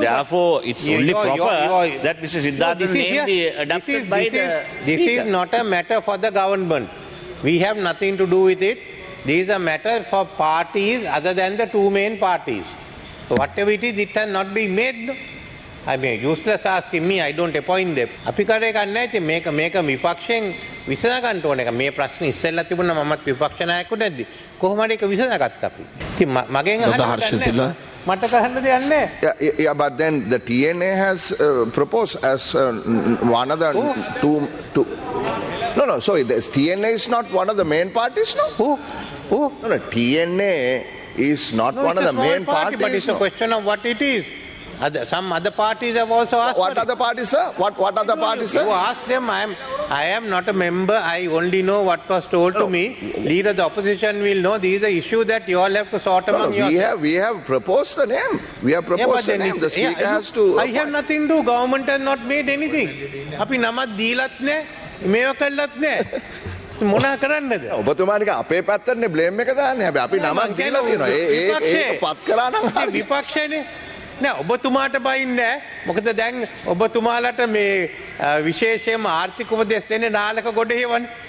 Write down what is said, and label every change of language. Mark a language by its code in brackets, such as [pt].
[en] therefore, it's only proper that Mr. Siddharth is named adopted by the This is not a matter for the government. We have nothing to do with it. This is a matter for parties other than the two main parties. So whatever it is, it has not been made. No? I mean, useless asking me, I don't appoint them. [si] අපි කරේ ගන්න ඉතින් මේක විපක්ෂයෙන් විසඳ ගන්න ඕන එක. මේ ප්‍රශ්නේ ඉස්සෙල්ලා තිබුණා මමත් විපක්ෂ නායකයෙකු නැද්දි. කොහොම හරි ඒක විසඳගත්තා අපි. ඉතින් මගෙන් අහන්න මට කරන්න දෙයක් නැහැ. [en] Yeah, but then the TNA has proposed as one of the two. No, so the TNA is not one of the main parties, no? Who? No, TNA is not one of the main parties. But it's a question of what it is. Some other parties have also asked. What other parties, sir? What other parties, sir? You ask them. I am not a member. I only know what was told to me. Leader of the opposition will know. These are the issue that you all have to sort among yourselves. We have proposed the name. We have proposed the name. The speaker has to. I have nothing to do. Government has not made anything. [si] අපි නමක් දීලත් නැහැ. මේව කළත් නැහැ. මොනා කරන්නද? ඔබතුමානික අපේ පැත්තටනේ blame එක දාන්නේ. හැබැයි අපි නමක් දීලා තියෙනවා. ඒක පත් කරා නම් විපක්ෂයනේ. නෑ ඔබතුමාට බයින්නේ නැහැ. මොකද දැන් ඔබතුමාලට මේ විශේෂයෙන්ම ආර්ථික උපදෙස් දෙන්නේ නාලක ගොඩ හේවනේ.